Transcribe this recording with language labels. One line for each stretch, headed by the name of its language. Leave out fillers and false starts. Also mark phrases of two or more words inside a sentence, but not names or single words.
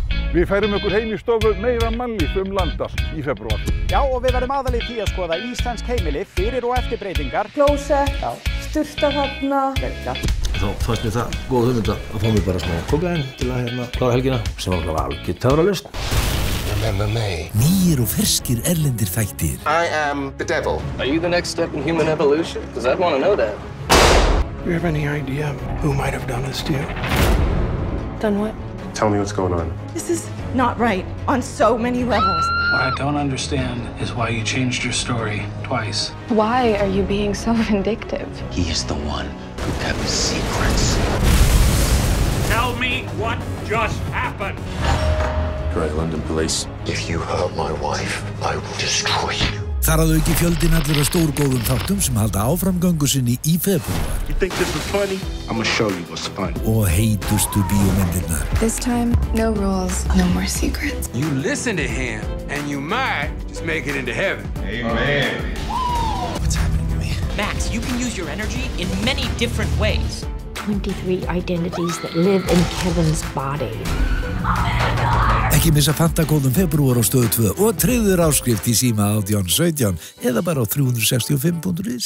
Icelandic: Við færum okkur heim í stofu meira mannlíf landast í febrúar. Já, og við verðum aðalið því að skoða íslensk heimili fyrir og eftir breytingar. Klósett, sturta þarna. Þá fannst mér það góð hugmynd að fá mér bara smá kókaín til að klára helgina sem var algjör töfralausn.
English: Remember me.
Icelandic: Nýir og ferskir erlendir þættir.
English: I am the devil. Are you the next step in human evolution? Because I'd want to know that. Do you have any idea who might have done this to you? Done what? Tell me what's going on. This is not right on so many levels. What I don't understand is why you changed your story twice. Why are you being so vindictive? He is the one who kept his secrets. Tell me what just happened. Great London Police. If you hurt my wife, I will destroy you.
Icelandic: Þar að auki fjöldinn allir af stórgóðum þáttum sem halda áframgöngu sinni í febrúar.
English: You think this is funny? I'm gonna show you what's funny.
Icelandic: Og heitustu bíómyndirnar.
English: This time, no rules, no more secrets. You listen to him, and you might just make it into heaven. Amen. What's happening to me? Max, you can use your energy in many different ways. 23 identities that live in Kevin's body.
Icelandic: Ekki missa fantakóðum febrúar á Stöð 2 og tryggður áskrift í síma 1817 eða bara á 365.is.